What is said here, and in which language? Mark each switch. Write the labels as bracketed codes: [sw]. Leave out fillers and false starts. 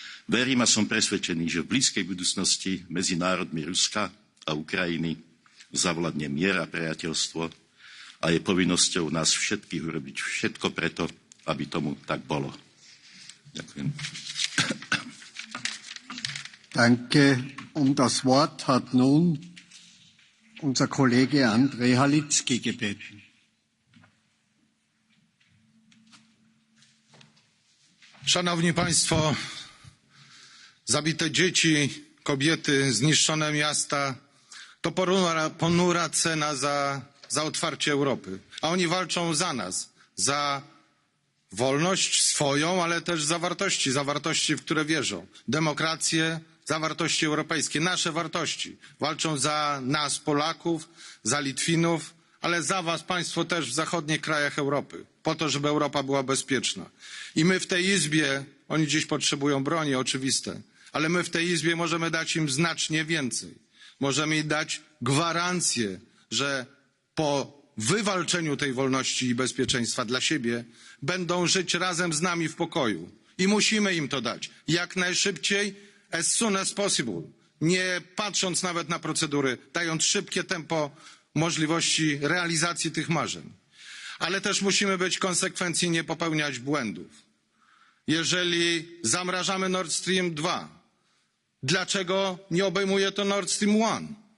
[sk] Verím a som presvedčený, že v blízkej budúcnosti medzi národmi Ruska a Ukrajiny zavladne mier a priateľstvo a je povinnosťou nás všetkých urobiť všetko preto, aby tomu tak bolo. Ďakujem. [de] Danke. Das Wort hat nun unser Kollege Andrej Halicki gebeten. [pl] Szanowni Państwo, zabite dzieci, kobiety, zniszczone miasta to ponura cena za otwarcie Europy. A oni walczą za nas, za wolność swoją, ale też za wartości, w które wierzą. Demokrację, za wartości europejskie, nasze wartości. Walczą za nas, Polaków, za Litwinów, ale za was, państwo, też w zachodnich krajach Europy, po to, żeby Europa była bezpieczna. I my w tej Izbie, oni dziś potrzebują broni, oczywiste, ale my w tej Izbie możemy dać im znacznie więcej. Możemy im dać gwarancję, że po wywalczeniu tej wolności i bezpieczeństwa dla siebie będą żyć razem z nami w pokoju. I musimy im to dać. Jak najszybciej, [en] as soon as possible. [pl] Nie patrząc nawet na procedury, dając szybkie tempo możliwości realizacji tych marzeń. Ale też musimy być konsekwencji i nie popełniać błędów. Jeżeli zamrażamy Nord Stream 2, dlaczego nie obejmuje to Nord Stream 1?